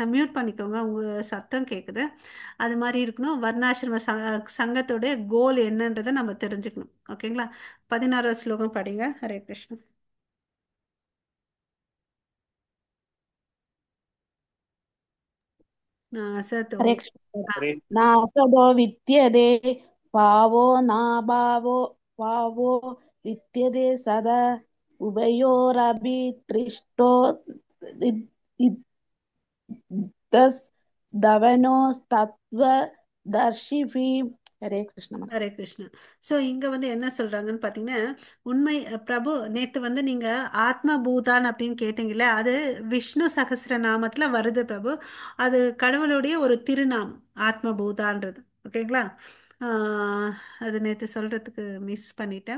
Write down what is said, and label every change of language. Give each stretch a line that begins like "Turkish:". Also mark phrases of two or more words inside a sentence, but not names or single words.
Tamil: மியூட் பண்ணிக்கோங்க, உங்க சத்தம் கேக்குது. அது மாதிரி இருக்கணும். வர்ணாசிரம சங்கத்தோட கோல் என்னன்றதை நம்ம தெரிஞ்சுக்கணும். ஓகேங்களா? 16வது ஸ்லோகம் படிங்க. ஹரே கிருஷ்ணா. சத்தோ.
Sanskrit: हरे कृष्ण। नासदो विद्यते भावो नाभावो भावो विद्यते सदा उभयोरपि दृष्टो दस् दवनोस्तत्त्वदर्शिभिः।
Hindi: हरे कृष्ण माता।
Sanskrit: हरे कृष्णा.
Tamil: ஸோ இங்க வந்து என்ன சொல்றாங்கன்னு பார்த்தீங்கன்னா, உண்மை பிரபு நேத்து வந்து நீங்க ஆத்ம பூதான் அப்படின்னு கேட்டீங்கல்ல, அது விஷ்ணு சகஸ்ர நாமத்துல வருது பிரபு. அது கடவுளுடைய ஒரு திருநாமம், ஆத்ம பூதான்றது. ஓகேங்களா? ஆஹ் அது நேத்து சொல்றதுக்கு மிஸ் பண்ணிட்டேன்.